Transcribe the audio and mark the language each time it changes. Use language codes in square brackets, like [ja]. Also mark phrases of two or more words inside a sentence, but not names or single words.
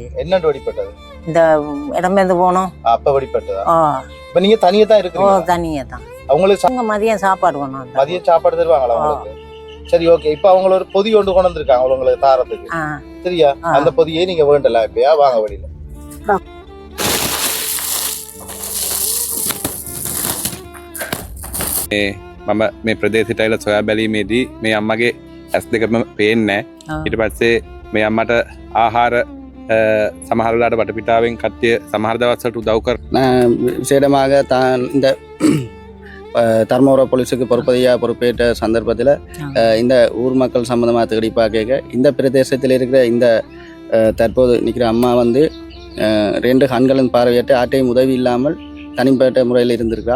[ta] என்ன வெடிப்பட்டது? இந்த இடம்பெயர்ந்து போனோம். அப்ப வெடிப்பட்டதா? இப்ப நீங்க தனியா தான் இருக்கீங்க? தனியா தான். அவங்களுக்கு மதியம் சாப்பாடு வேணும். மதியம் சாப்பாடு தருவாங்களா உங்களுக்கு? சரி, ஓகே. இப்ப அவங்க ஒரு பொதி கொண்டு கொண்டு வந்திருக்காங்க உங்களுக்கு தாரத்துக்கு. சரியா? அந்த பொதியை நீங்க வேண்டல இப்பயா வாங்க வழியில. [si] මම මේ ප්‍රදේශයට ඇවිල්ලා සොයා බැලීමේදී මේ අම්මගේ ඇස් දෙකම පේන්නේ නැහැ. ඊට පස්සේ මේ අම්මට ආහාර සමහර වෙලාවට වටපිටාවෙන් කට්ටිය සමහර දවස්වලට උදව් කර [ta] விசேடமாக தான் இந்த தர்மபுரம் போலீஸுக்கு பொறுப்பேற்ற சந்தர்ப்பத்தில் இந்த ஊர் மக்கள் சம்மந்தமாக தேடி பார்க்க இந்த பிரதேசத்தில் இருக்கிற இந்த தற்போது நிற்கிற அம்மா வந்து 2 கண்களின் பார்வையற்ற ஆட்டையும் உதவி இல்லாமல் தனிப்பட்ட முறையில் இருந்திருக்கா.